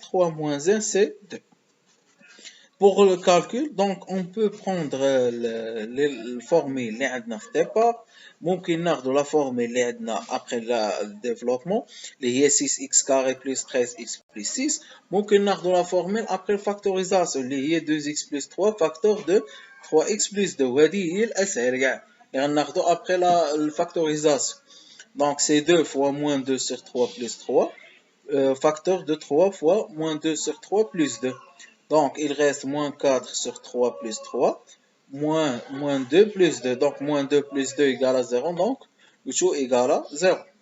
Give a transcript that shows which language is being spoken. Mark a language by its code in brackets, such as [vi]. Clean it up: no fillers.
[fr] 3 moins 1, c'est 2. Pour le calcul, donc, on peut prendre le formule [ar] اللي عندنا في [fr] départ. [ar] ممكن ناخذ [fr] la formule [ar] اللي عندنا [fr] après le développement [ar] اللي هي [fr] 6x carré plus 13x plus 6. [ar] ممكن ناخذ [fr] la formule après le factorisation [ar] اللي هي [fr] 2x plus 3 facteur de 3x plus 2. [ar] وهذه هي الأسهل كاع اللي غناخذو [fr] après la factorisation. Donc, c'est 2 fois moins 2 sur 3 plus 3. Facteur de 3 fois moins 2 sur 3 plus 2. Donc, il reste moins 4 sur 3 plus 3, moins 2 plus 2. Donc, moins 2 plus 2 égale à 0. Donc, le tout égale à 0.